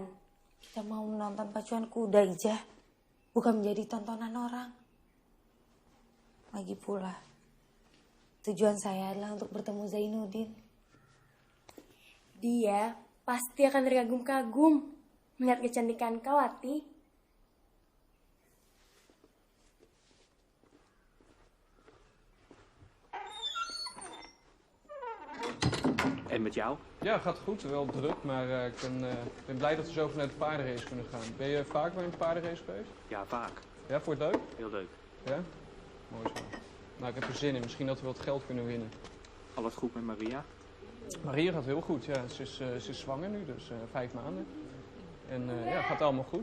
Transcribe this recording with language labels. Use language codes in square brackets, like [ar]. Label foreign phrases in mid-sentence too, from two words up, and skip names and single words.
[id] Kita mau menonton pacuan kuda, Ijah. Bukan menjadi tontonan orang. Lagi pula, tujuan saya adalah untuk bertemu Zainuddin. Dia pasti akan terkagum-kagum melihat kecantikan kau, Ati. [nl] En met jou? Ja, gaat goed. Wel druk, maar ik ben blij dat we zo vanuit de paardenrace kunnen gaan. Ben je vaak bij een paardenrace geweest? Ja, vaak. Ja, voor het leuk? Heel leuk. Ja? Mooi zo. Nou, ik heb er zin in. Misschien dat we wat geld kunnen winnen. Alles goed met Maria? Maria gaat heel goed, ja. Ze is zwanger nu, dus 5 maanden. En ja, gaat allemaal goed.